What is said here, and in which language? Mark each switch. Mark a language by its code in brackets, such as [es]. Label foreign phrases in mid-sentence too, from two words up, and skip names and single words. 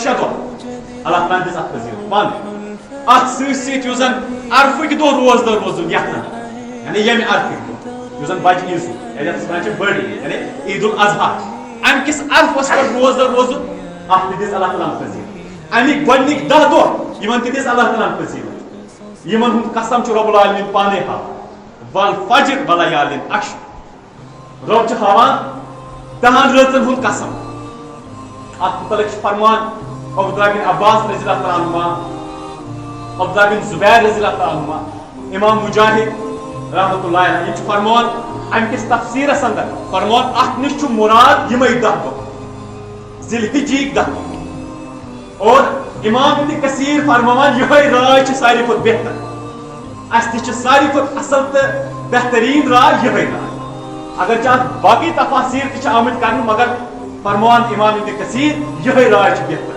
[ks] 6 دۄہ اللہ تعالیٰ دِژ اتھ فضیلت پانے اتھ سۭتۍ سۭتۍ یُس زن عرفٕکۍ دۄہ روزدر روزُن یتھ منٛز یعنی ییٚمہِ عرفٕکۍ دۄہ یُس زن بجہِ عیٖذ سُنٛد یتھ أسۍ ونان چھِ بٔڑ عیٖد یعنی عید الاضحیٰ امہِ کِس عرفس پٮ۪ٹھ روزدر روزُن اتھ تہِ دِژ اللہ تعالیٰ فضیلت امیِکۍ گۄڈنِکۍ 10 دۄہ یِمن تہِ دِژ اللہ تعالیٰ فضیلت یِمن ہُنٛد قسم چھُ [ar] رب العالمیٖن [ks] پانے ہاوان [ar] والفجر ولیالٍ [ks] عشر رب چھُ ہاوان 10 رٲژن ہُنٛد قسم اتھ متعلق چھُ فرمان عبداللہ بن عباس [ar] رضی اللہ تعالیٰ عنہما [ks] عبداللہ بن زبیر [ar] رضی اللہ تعالیٰ عنہما [ks] امام مجاہد [ar] رحمۃ اللہ علیہ [ks] یِم چھِ فرمان امہِ کِس تفسیٖرس اندر فرمان اتھ نِش چھُ مُراد یِمے 10 دۄہ ذی الحجٕکۍ 10 دۄہ اور امام ابن کثیر فرماوان یِہے راے چھِ ساروی کھۄتہٕ بہتر اسہِ تہِ چھِ ساروی کھۄتہٕ اصل تہٕ بہتریٖن راے یِہے راے اگرچہِ اتھ باقٕے تفاسیٖر تہِ چھِ آمٕتۍ کرنہٕ مگر فرمان امام ابن کثیر یِہے راے چھِ